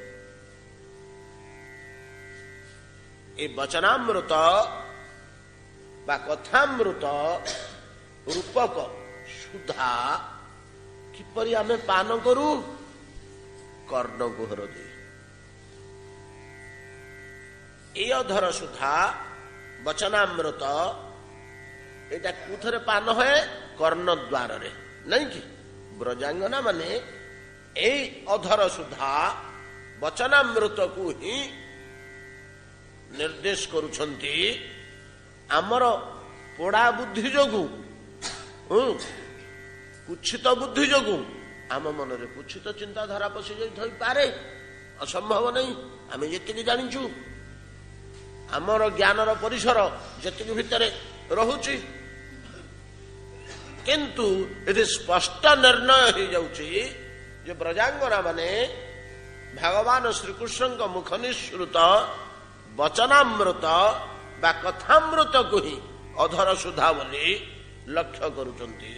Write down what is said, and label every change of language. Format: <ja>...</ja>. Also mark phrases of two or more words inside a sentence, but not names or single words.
<or>ଏ ବଚନାମୃତ ବା କଥାମୃତ ରୂପକ ସୁଧା କିପରି ଆମେ ପାନ କରୁ? କର୍ଣ୍ଣକୁହର ଦେଇ।</or> <bn>এই অধর সুধা বচনামৃত এটা কোথায় পান হয়? কর্ণদ্বারে, নাই কি? ব্রজাঙ্গনা মানে এই অধর সুধা বচনামৃতକୁ</bn> <or>ହିଁ ନିର୍ଦ୍ଦେଶ କରୁଛନ୍ତି। ଆମର ପୋଡ଼ା ବୁଦ୍ଧି ଯୋଗୁଁ, କୁଚ୍ଛିତ ବୁଦ୍ଧି ଯୋଗୁଁ ଆମ ମନରେ କୁଚ୍ଛିତ ଚିନ୍ତାଧାରା ପଶି ଯାଇଥାଇପାରେ, ଅସମ୍ଭବ ନାହିଁ। ଆମେ ଯେତିକି ଜାଣିଛୁ, ଆମର ଜ୍ଞାନର ପରିସର ଯେତିକି ଭିତରେ ରହୁଛି, କିନ୍ତୁ ଏଠି ସ୍ପଷ୍ଟ ନିର୍ଣ୍ଣୟ ହେଇଯାଉଛି ଯେ ବ୍ରଜାଙ୍ଗନା ମାନେ ଭଗବାନ ଶ୍ରୀକୃଷ୍ଣଙ୍କ ମୁଖ ନିଃସୃତ ବଚନାମୃତ ବା କଥାମୃତକୁ ହିଁ ଅଧର ସୁଧା ବୋଲି ଲକ୍ଷ୍ୟ କରୁଛନ୍ତି।</or>